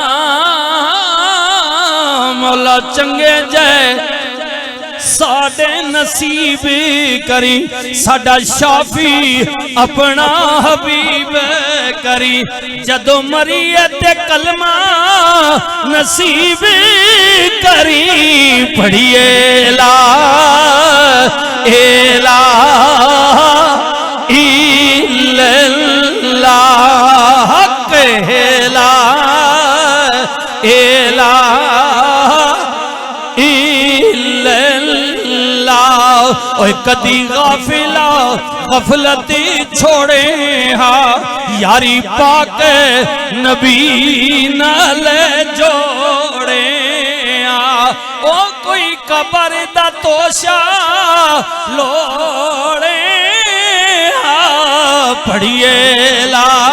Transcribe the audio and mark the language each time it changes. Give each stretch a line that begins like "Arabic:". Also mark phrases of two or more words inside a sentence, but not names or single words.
Punjabi: مولا چنگے جے ساڈے نصیب کری, ساڈا شافی اپنا حبیب کری، جدوں مریے تے کلمہ نصیب کری، پڑھیے
Arabic: لا إله إلا الله، لا إله إلا الله.
Punjabi: اوئے کدی غافلا غفلتی چھوڑے ہا، یاری پاک نبی نال جوڑے ہا، او کوئی قبر دا توشہ لوڑے ہا، پڑھیے لا